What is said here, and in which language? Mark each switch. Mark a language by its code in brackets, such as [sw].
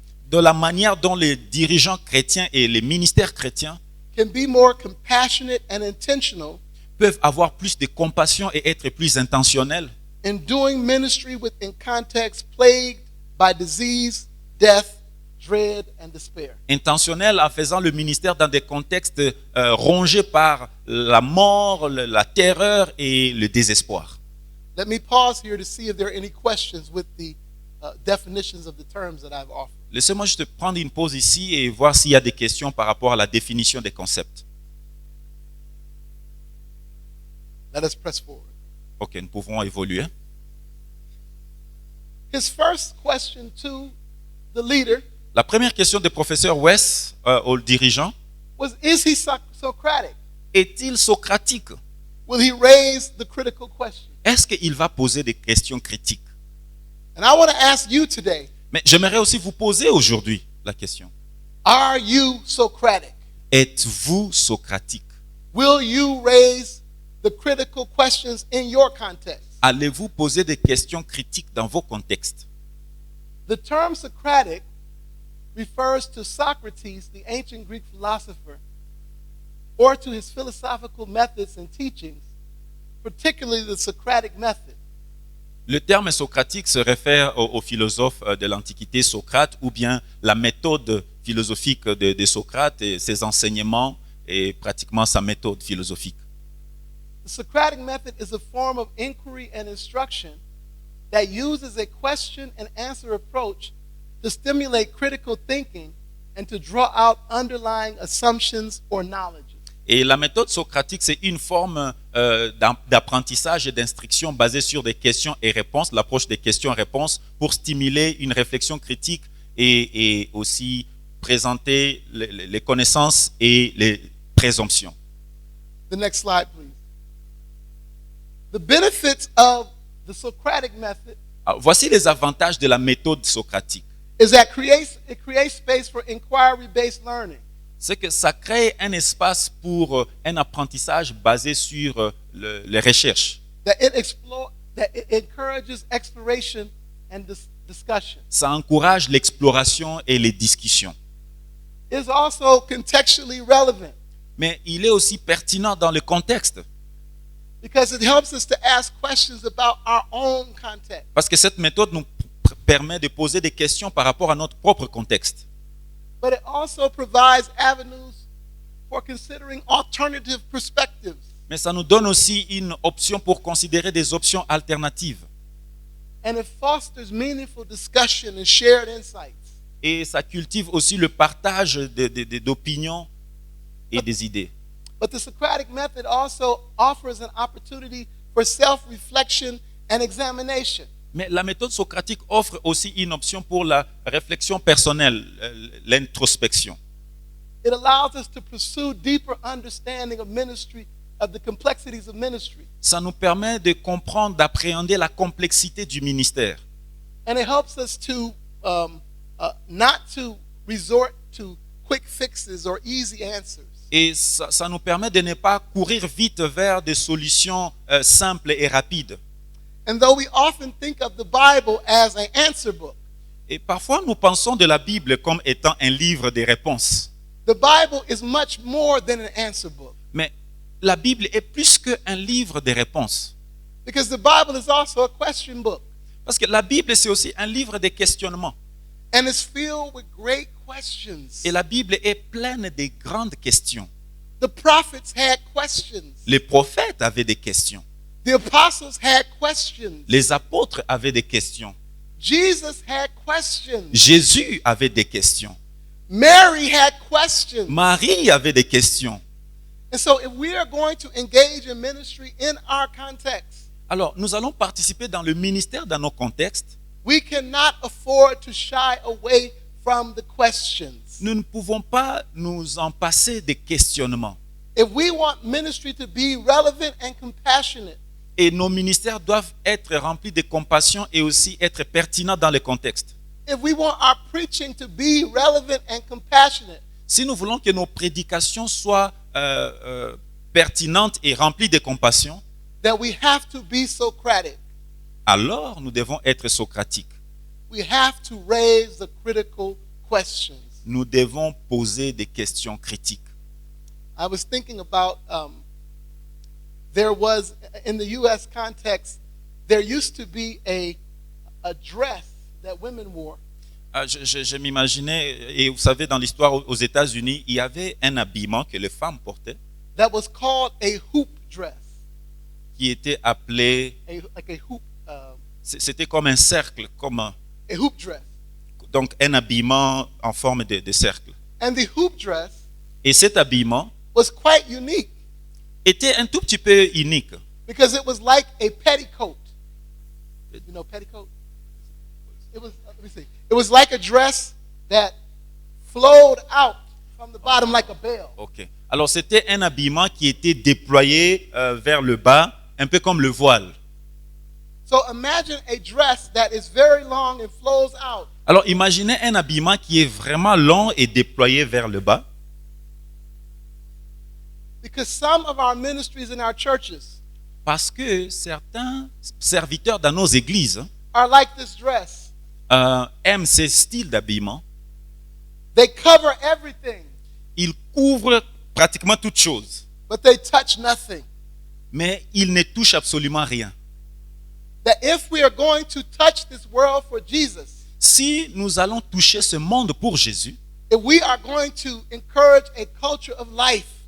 [fr] de la manière dont les dirigeants chrétiens et les ministères chrétiens [en] can be more compassionate and intentional [fr] peuvent avoir plus de compassion et être plus intentionnels [en] in doing ministry within contexts plagued by disease, death, dread, and despair. [fr] intentionnels en faisant le ministère dans des contextes rongés par la mort, la terreur et le désespoir. [en] Let me pause here to see if there are any questions with the definitions of the terms that I've offered. [fr] Laissez-moi juste prendre une pause ici et voir s'il y a des questions par rapport à la définition des concepts. [en] Let us press forward. [fr] Ok, nous pouvons évoluer. [en] His first question to the leader [fr] La première question du professeur West au dirigeant, [en] was, is he Socratic? [fr] est-il socratique? [en] Will he raise the critical question? [fr] Est-ce qu'il va poser des questions critiques? [en] And I want to ask you today, [fr] Mais j'aimerais aussi vous poser aujourd'hui la question. [en] are you Socratic? [fr] Êtes-vous socratique? [en] Will you raise the critical questions in your context? [fr] Allez-vous poser des questions critiques dans vos contextes? [en] The term Socratic refers to Socrates, the ancient Greek philosopher, or to his philosophical methods and teachings, particularly the Socratic method. [fr] Le terme socratique se réfère au philosophe de l'Antiquité, Socrate, ou bien la méthode philosophique de Socrate et ses enseignements et pratiquement sa méthode philosophique. [en] The Socratic method is a form of inquiry and instruction that uses a question and answer approach to stimulate critical thinking and to draw out underlying assumptions or knowledge. [fr] Et la méthode socratique, c'est une forme d'apprentissage et d'instruction basée sur des questions et réponses, l'approche des questions et réponses pour stimuler une réflexion critique et aussi présenter les connaissances et les présomptions. [en] The next slide, please. The benefits of the Socratic method [fr] Alors, voici les avantages de la méthode socratique. [en] is that it creates space for inquiry-based learning. [fr] C'est que ça crée un espace pour un apprentissage basé sur les recherches. [en] That it encourages exploration and discussion. [fr] Ça encourage l'exploration et les discussions. [en] It's also contextually relevant [fr] Mais il est aussi pertinent dans le contexte. [en] because it helps us to ask questions about our own context. [fr] Parce que cette méthode nous permet de poser des questions par rapport à notre propre contexte. [en] But it also provides avenues for considering alternative perspectives. [fr] Mais ça nous donne aussi une option pour considérer des options alternatives. [en] And it fosters meaningful discussion and shared insights. [fr] Et ça cultive aussi le partage d'opinions et des idées. [en] But the Socratic method also offers an opportunity for self-reflection and examination. [fr] Mais la méthode socratique offre aussi une option pour la réflexion personnelle, l'introspection. [en] It allows us to pursue deeper understanding of ministry, of the complexities of ministry. [fr] Ça nous permet de comprendre, d'appréhender la complexité du ministère. [en] And it helps us to not to resort to quick fixes or easy answers. [fr] Et ça nous permet de ne pas courir vite vers des solutions simples et rapides. [en] And though we often think of the Bible as an answer book, [fr] Et parfois, nous pensons de la Bible comme étant un livre de réponses. [en] the Bible is much more than an answer book. [fr] Mais la Bible est plus qu'un livre de réponses. [en] Because the Bible is also a question book. [fr] Parce que la Bible, c'est aussi un livre de questionnements. [en] And it's filled with great questions. [fr] Et la Bible est pleine de grandes questions. [en] The prophets had questions. [fr] Les prophètes avaient des questions. [en] The apostles had questions. [fr] Les apôtres avaient des questions. [en] Jesus had questions. [fr] Jésus avait des questions. [en] Mary had questions. [fr] Marie avait des questions. [en] And so if we are going to engage in ministry in our context, [fr] Alors, nous allons participer dans le ministère dans nos contextes. [en] we cannot afford to shy away from the questions. [fr] Nous ne pouvons pas nous en passer des questionnements. [en] If we want ministry to be relevant and compassionate, [fr] Et nos ministères doivent être remplis de compassion et aussi être pertinents dans les contextes. [en] if we want our preaching to be relevant and compassionate, [fr] Si nous voulons que nos prédications soient pertinentes et remplies de compassion, [en] then we have to be Socratic. [fr] alors nous devons être socratiques. [en] We have to raise the critical questions. [fr] Nous devons poser des questions critiques. [en] I was thinking about there was in the U.S. context there used to be a dress that women wore. [fr] Je m'imaginais, et vous savez, dans l'histoire aux États-Unis, il y avait un habillement que les femmes portaient [en] That was called a hoop dress. [fr] qui était appelé, [en] Like a hoop, [fr] c'était comme un cercle, [en] a hoop dress. [fr] donc un habillement en forme de cercle. [en] And the hoop dress [fr] Et cet habillement [en] was quite unique [fr] était un tout petit peu unique. [en] because it was like a petticoat. You know petticoat? It was, let me see. It was like a dress that flowed out from the bottom like a bell. Ok. [fr] Alors c'était un habillement qui était déployé vers le bas, un peu comme le voile. [en] So imagine a dress that is very long and flows out. [fr] Alors imaginez un habillement qui est vraiment long et déployé vers le bas. [en] Because some of our ministries in our churches [fr] Parce que certains serviteurs dans nos églises [en] are like this dress. [fr] aiment ces styles d'habillement. [en] They cover everything, [fr] Ils couvrent pratiquement toutes choses, [en] but they touch nothing. [fr] mais ils ne touchent absolument rien. [en] That if we are going to touch this world for Jesus, [fr] Si nous allons toucher ce monde pour Jésus [en] if we are going to encourage a culture of life,